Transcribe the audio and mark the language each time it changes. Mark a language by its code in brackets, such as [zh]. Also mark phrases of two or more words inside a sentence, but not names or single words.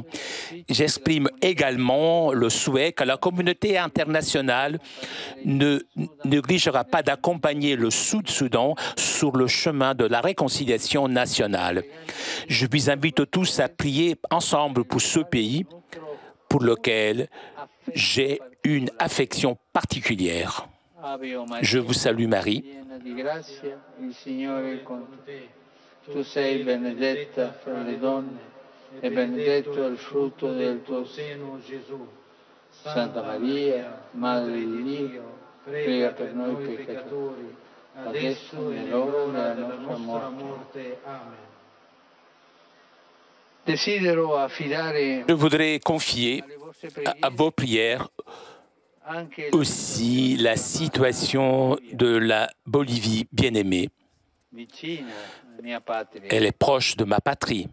[fr] J'exprime également le souhait que la communauté internationale ne négligera pas d'accompagner le Sud-Soudan sur le chemin de la réconciliation nationale. Je vous invite tous à prier ensemble pour ce pays pour lequel j'ai une affection particulière. Je vous salue Marie. [it] Tu sei benedetta fra le donne e benedetto è il frutto del tuo seno, Gesù. Santa Maria, Madre di Dio, prega per noi peccatori, adesso e nell'ora della nostra morte. Amen. [fr] Je voudrais confier à vos prières aussi la situation de la Bolivie bien-aimée. Elle est proche de ma patrie.